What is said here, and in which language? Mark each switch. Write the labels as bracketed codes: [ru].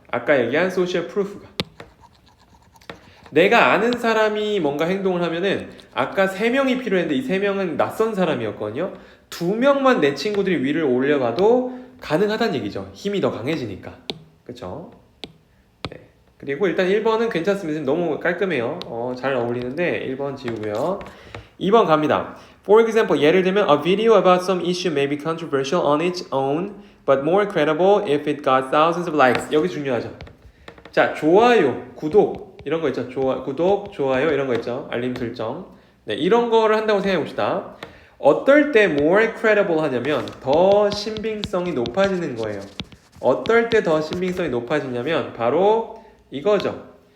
[ko] 아까 얘기한 social proof가. 내가 아는 사람이 뭔가 행동을 하면은 아까 3명이 필요했는데 이 3명은 낯선 사람이었거든요. 2명만 내 친구들이 위를 올려봐도 가능하다는 얘기죠. 힘이 더 강해지니까. 그쵸? 네. 그리고 일단 1번은 괜찮습니다. 너무 깔끔해요. 잘 어울리는데 1번 지우고요. 2번 갑니다. [en] For example, [ko] 예를 들면 [en] A video about some issue may be controversial on its own but more credible if it got thousands of likes. [ko] 여기 중요하죠. 자, 좋아요, 구독 이런 거 있죠. 구독, 좋아요 이런 거 있죠. 알림 설정. 네, 이런 거를 한다고 생각해 봅시다. 어떨 때 more credible 하냐면 더 신빙성이 높아지는 거예요. 어떨 때 더 신빙성이 높아지냐면 바로 이거죠.